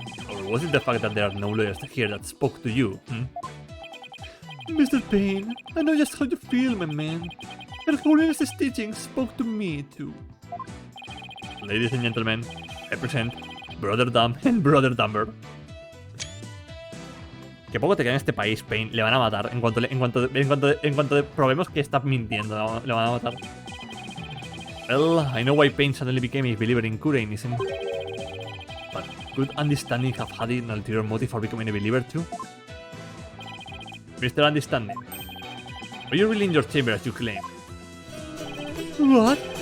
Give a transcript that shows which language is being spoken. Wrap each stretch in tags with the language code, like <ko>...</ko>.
<en>Or was it the fact that there are no lawyers here that spoke to you, Mr. Payne, I know just how you feel, my man. Her Holiness's teachings spoke to me, too. Ladies and gentlemen, I present Brother Dumb and Brother Dumber.</en> <es>Que poco te queda en este país, Payne. Le van a matar. En cuanto probemos que está mintiendo, le van a matar.</es> <en>Well, I know why Payne suddenly became a believer in Koreanism. But could Understanding have had an ulterior motive for becoming a believer too? Mr. Understanding, are you really in your chamber as you claim? What?</en>